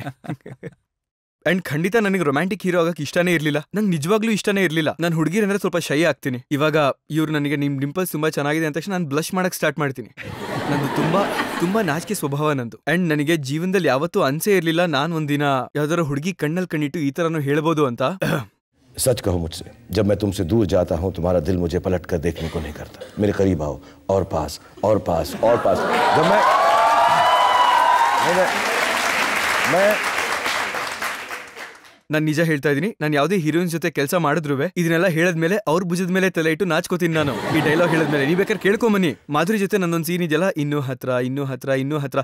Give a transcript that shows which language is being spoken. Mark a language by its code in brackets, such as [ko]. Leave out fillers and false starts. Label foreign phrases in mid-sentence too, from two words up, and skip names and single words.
[kn] ಅಂಡ್ ಖಂಡಿತ ನನಗೆ [en] romantic hero [kn] ಆಗಕ್ಕೆ ಇಷ್ಟನೇ ಇರ್ಲಿಲ್ಲ. ನಂಗೆ ನಿಜವಾಗ್ಲೂ ಇಷ್ಟನೇ ಇರ್ಲಿಲ್ಲ. ನಾನು ಹುಡುಗಿರ್ ಅಂದ್ರೆ ಸ್ವಲ್ಪ ಶೈ ಆಗ್ತೀನಿ. ಇವಾಗ ಇವ್ರು ನನಗೆ ನಿಮ್ ಡಿಂಪಲ್ಸ್ ತುಂಬಾ ಚೆನ್ನಾಗಿದೆ ಅಂತ ತಕ್ಷಣ ನಾನು ಬ್ಲಶ್ ಮಾಡಕ್ ಸ್ಟಾರ್ಟ್ ಮಾಡ್ತೀನಿ. ನಂದು ತುಂಬಾ ನಾಚಿಕೆ ಸ್ವಭಾವ ನಂದು. ಅಂಡ್ ನನಗೆ ಜೀವನದಲ್ಲಿ ಯಾವತ್ತೂ ಅನ್ಸೇ ಇರ್ಲಿಲ್ಲ ನಾನು ಒಂದಿನ ಯಾವ್ದಾರ ಹುಡುಗಿ ಕಣ್ಣಲ್ಲಿ ಕಣ್ಣಿಟ್ಟು ಈ ತರನು ಹೇಳ್ಬೋದು ಅಂತ. [hi] सच कहो मुझसे, जब मैं तुमसे दूर जाता हूँ तुम्हारा दिल मुझे पलट कर देखने को नहीं करता. मेरे करीब आओ और पास और पास और पास. जब मैं [kn] ನಾನು ನಿಜ ಹೇಳ್ತಾ ಇದೀನಿ, ನಾನು ಯಾವುದೇ ಹೀರೋಯಿನ್ ಜೊತೆ ಕೆಲಸ ಮಾಡಿದ್ರು ಇದನ್ನೆಲ್ಲ ಹೇಳದ್ಮೇಲೆ ಅವ್ರ ಭುಜದ ಮೇಲೆ ತಲೆ ಇಟ್ಟು ನಾಚ್ಕೋತೀನಿ ನಾನು. ಈ ಡೈಲಾಗ್ ಹೇಳದ್ಮೇಲೆ ನೀವ್ ಬೇಕಾದ್ರೆ ಕೇಳ್ಕೊಂಬನ್ನಿ. ಮಾಧುರಿ ಜೊತೆ ನನ್ನೊಂದು ಸೀನ್ ಇದೆಯಲ್ಲ, ಇನ್ನೂ ಹತ್ರ.